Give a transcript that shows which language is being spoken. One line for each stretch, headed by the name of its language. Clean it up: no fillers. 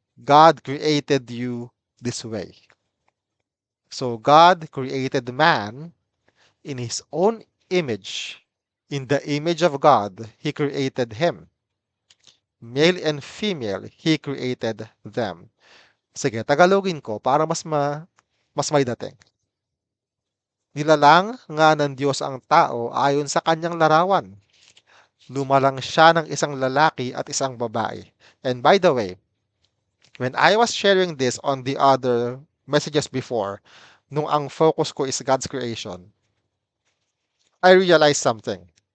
English: God created you this way. So God created man in his own image. In the image of God, he created him. Male and female, he created them.
Filipino: Sige, Tagalogin ko para mas may dating. Nilalang nga ng Diyos ang tao ayon sa kanyang larawan. Lumalang siya ng isang lalaki at isang babae.
English: And by the way, when I was sharing this on the other messages before,
Filipino: nung ang focus ko
English: is God's creation, I realized something.